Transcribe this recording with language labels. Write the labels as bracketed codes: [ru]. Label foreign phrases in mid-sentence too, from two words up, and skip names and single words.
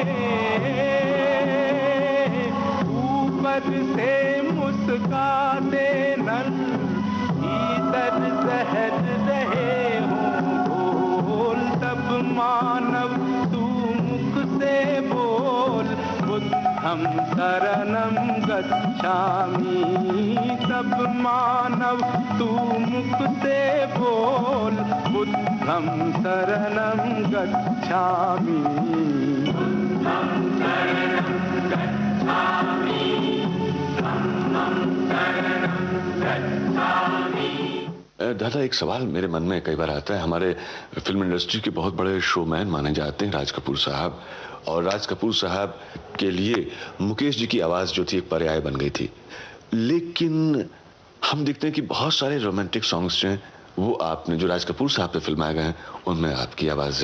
[hi] ऊपर से मुस्काते नल, भीतर जहर रहे हों घोल, तब मानव तू मुख से बोल, [pi] बुद्धं शरणं गच्छामि। [hi] तब मानव तू मुख से बोल, [pi] बुद्धं शरणं गच्छामि। बुद्धं शरणं गच्छामि, धम्मं शरणं गच्छामि। [hi] दादा, एक सवाल मेरे मन में कई बार आता है। हमारे फिल्म इंडस्ट्री के बहुत बड़े शोमैन माने जाते हैं राज कपूर साहब, और राज कपूर साहब के लिए मुकेश जी की आवाज़ जो थी एक पर्याय बन गई थी। लेकिन हम देखते हैं कि बहुत सारे [en] romantic songs [hi] हैं वो आपने जो राज कपूर साहब पे फिल्माए गए हैं उनमें आपकी आवाज़ है।